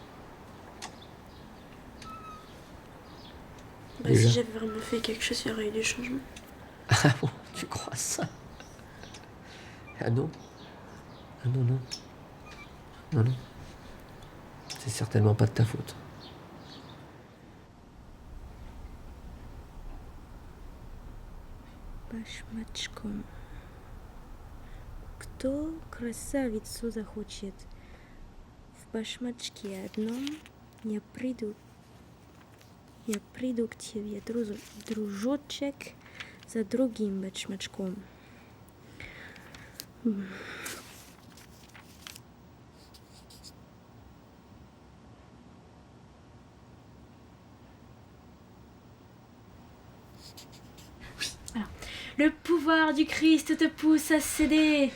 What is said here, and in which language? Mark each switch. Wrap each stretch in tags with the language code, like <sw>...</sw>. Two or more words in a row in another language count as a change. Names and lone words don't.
<fr>Bah, Déjà. si j'avais vraiment fait quelque chose, il y aurait eu des changements. Ah bon, tu crois ça? Ah non? Ah non, non. Non, non. C'est certainement pas de ta faute.</fr> <ru>Башмачком. Кто красавицу захочет? В башмачке одном я приду к тебе, дружочек, за другим башмачком.</ru> <fr>Le pouvoir du Christ te pousse à céder.</fr>